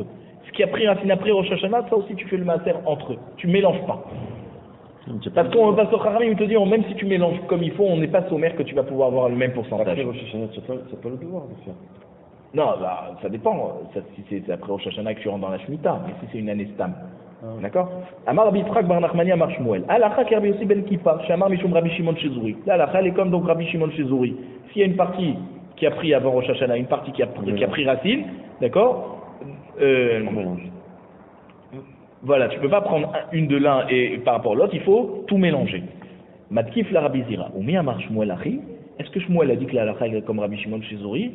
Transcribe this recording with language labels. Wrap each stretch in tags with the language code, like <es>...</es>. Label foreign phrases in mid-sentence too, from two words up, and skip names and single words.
<fr>Ce qui a pris racine après Rosh Hashanah, ça aussi tu fais le maaser entre eux. Tu mélanges pas. Parce que Chachamim te dit, même si tu mélanges comme il faut, on n'est pas sommaire que tu vas pouvoir avoir le même pourcentage. Après Rosh Hashanah, tu n'as pas le devoir de faire. Non, bah, ça dépend. Si c'est après Rosh Hashanah que tu rentres dans la Shemitah, mais si c'est une année stam. D'accord?</fr> <arc>אמר רבי יצחק בר נחמני אמר שמואל. הלכה כרבי יוסי בן כיפר שאמר משום רבי שמעון שזורי.</arc> <fr>L'alacha, elle est comme donc Rabbi Shimon Shezouri. S'il y a une partie qui a pris avant Rosh Hashanah, une partie qui a pris racine, d'accord? Voilà, tu peux pas prendre une de l'un et par rapport à l'autre, il faut tout mélanger.</fr> <arc>מתקיף לה רבי זירא. ומי אמר שמואל הכי.</arc> <fr>Est-ce que Shmuel a dit que l'alacha est comme Rabbi Shimon Shezouri?</fr>